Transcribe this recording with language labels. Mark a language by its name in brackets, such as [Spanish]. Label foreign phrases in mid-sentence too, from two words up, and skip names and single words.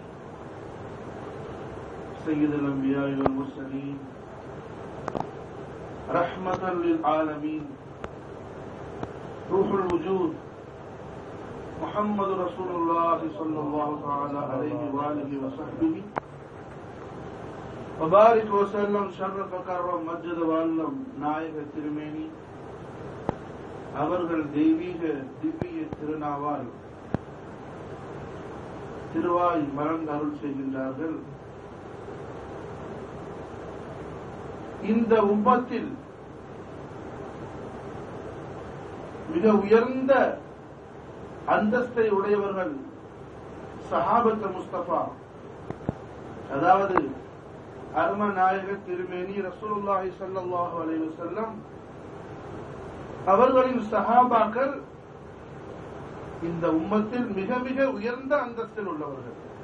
[Arabic] سيد الأنبياء والمرسلين رحمة للعالمين روح الوجود محمد رسول الله صلى الله تعالى عليه وآله وصحبه وبارك وسلم شرف كرم مجد واللم [Tamil] நாயக திருமேனி அவர்கள் தெய்வீக திவ்ய திருநாவால் திருவாய் மலர்ந்து அருள் செய்கின்றார்கள். இந்த உம்மத்தில் மிக உயர்ந்த அந்தஸ்தை உடையவர்கள் [Arabic] صحابة المصطفى, [Tamil] அதாவது அரும நாயக திருமேனி [Arabic] رسول الله صلى الله عليه وسلم [Tamil] அவர்களின் சஹாபாக்கள் இந்த உம்மத்தில் மிக மிக உயர்ந்த அந்தஸ்தில் உள்ளவர்கள்.